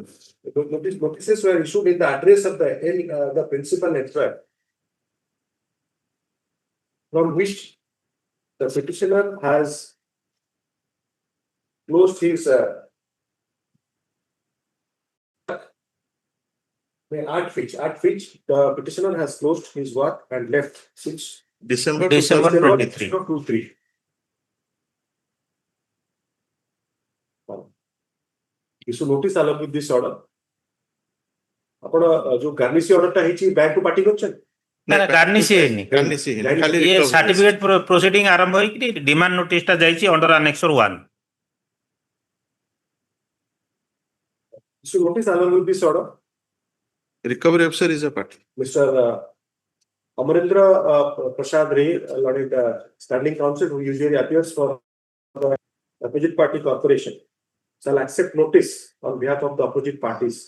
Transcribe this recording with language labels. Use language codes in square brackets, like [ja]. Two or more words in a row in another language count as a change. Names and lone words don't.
[en] Notices were issued in the address of the principal employer, from which the petitioner has closed his at which the petitioner has closed his work and left since December 23. Issue notice along with this order. [or] ଆପଣ जो [en] garnishee orderଟା [or] ହେଇଛି ବ୍ୟାଙ୍କକୁ ପାର୍ଟି କରିଛନ୍ତି? ନା ଗାର୍ନିସି ହେଇନି। ଇଏ [en] certificate proceeding [or] ଆରମ୍ଭ ହେଇକି [en] demand noticeଟା [or] ଯାଇଛି [en] under annexure [or] 1। [en] Issue notice along with this order. Recovery officer is a party. Mr. Amarendra Prasad Ray, standing counsel who usually appears for the opposite party corporation, shall accept notice on behalf of the opposite parties.